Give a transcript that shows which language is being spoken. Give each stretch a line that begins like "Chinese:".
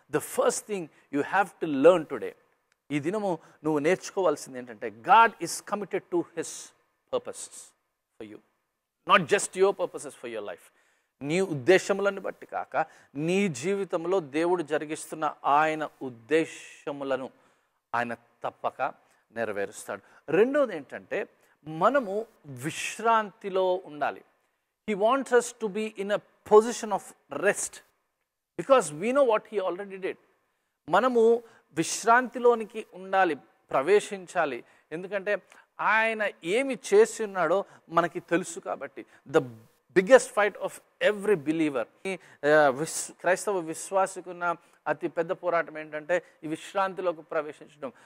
English: the first thing you have to learn today,
Telugu: ఈ దినము నువ్వు నేర్చుకోవాల్సింది ఏంటంటే,
English: God is committed to his purposes for you, not just your purposes for your life.
Telugu: నీ ఉద్దేశములను బట్టి కాక నీ జీవితంలో దేవుడు జరిగిస్తున్న ఆయన ఉద్దేశములను ఆయన తప్పక నెరవేరుస్తాడు. రెండోది ఏంటంటే, మనము విశ్రాంతిలో ఉండాలి.
English: He wants us to be in a position of rest because we know what he already did.
Telugu: మనము విశ్రాంతిలోనికి ఉండాలి, ప్రవేశించాలి. ఎందుకంటే ఆయన ఏమి చేసి ఉన్నాడో మనకి తెలుసు కాబట్టి.
English: the biggest fight of every believer,
Telugu: క్రైస్తవ విశ్వాసకున్న అతి పెద్ద పోరాటం ఏంటంటే ఈ విశ్రాంతిలోకి ప్రవేశించడం.